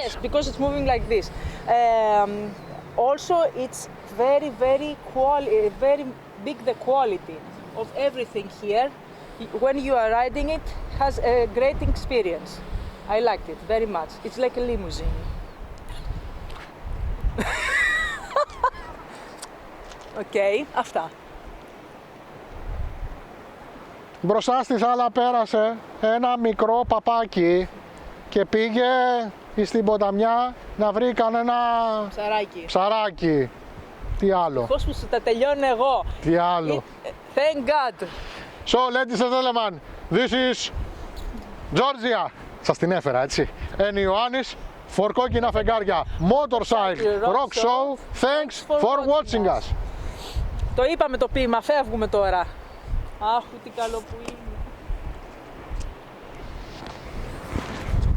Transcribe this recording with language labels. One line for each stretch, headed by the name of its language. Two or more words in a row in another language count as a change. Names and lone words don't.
English: Yes, because it's moving like this. Also, it's very big, the quality of everything here. When you are riding it, has a great experience. I liked it very much. It's like a limousine.
Greek: Okay, αυτά. Μπροστά στη θάλα πέρασε ένα μικρό παπάκι και πήγε στην ποταμιά να βρει κανένα ψαράκι. Τι άλλο. Πώς που τα τελειώνω εγώ. Τι άλλο.
English: Thank God. So, ladies and gentlemen, this is Georgia.
Greek: Σας την έφερα, έτσι. And Ιωάννης, for κόκκινα φεγγάρια.
English: Motorcycle Rock Show. Thanks for watching us.
Greek: Το είπαμε το ποίημα, φεύγουμε τώρα. Αχ, τι καλό που είναι.